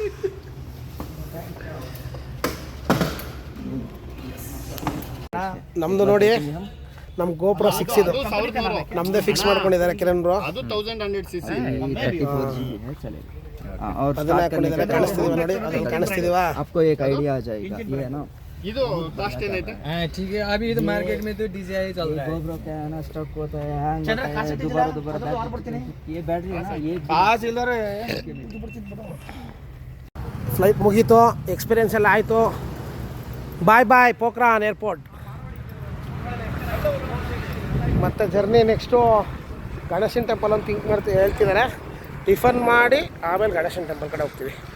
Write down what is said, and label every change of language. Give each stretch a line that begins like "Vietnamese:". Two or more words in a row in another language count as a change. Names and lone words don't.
Kannada: ನಮ್ಮದು ನೋಡಿ, ನಮ್ಮ ಗೋಪುರ 6 ಇದು ನಮ್ಮದೇ ಫಿಕ್ಸ್ ಮಾಡ್ಕೊಂಡಿದ್ದಾರೆ ಕಿರಣ್ ಬ್ರೋ. ಅದು 1100cc. ಅದನ್ನ ಹಾಕೊಂಡಿದ್ದಾರೆ, ಕಾಣಿಸ್ತಿದೀವ ನೋಡಿ, ಅದನ್ನ ಕಾಣಿಸ್ತಿದೀವ.
Hindi: आपको एक आइडिया आ जाएगा, ये है ना.
Kannada: ಇದು ಕಾಸ್ಟ್ ಏನೈತೆ?
Hindi: ठीक है, अभी तो मार्केट में तो DJI चल रहा है. GoPro क्या है ना, स्टॉक होता है, हैंग होता है, दोबारा ये बैटरी है ना, ये
Kannada: ಫ್ಲೈಟ್ ಮುಗೀತು, ಎಕ್ಸ್ಪೀರಿಯನ್ಸ್ ಎಲ್ಲ ಆಯಿತು.
English: Bye bye Pokhran Airport.
Kannada: ಮತ್ತು
English: journey next
Kannada: ಗಣೇಶನ ಟೆಂಪಲ್ ಅಂತ ಹೇಳ್ತಿದ್ದಾರೆ. ಟಿಫನ್ ಮಾಡಿ ಆಮೇಲೆ ಗಣೇಶನ ಟೆಂಪಲ್ ಕಡೆ ಹೋಗ್ತೀವಿ.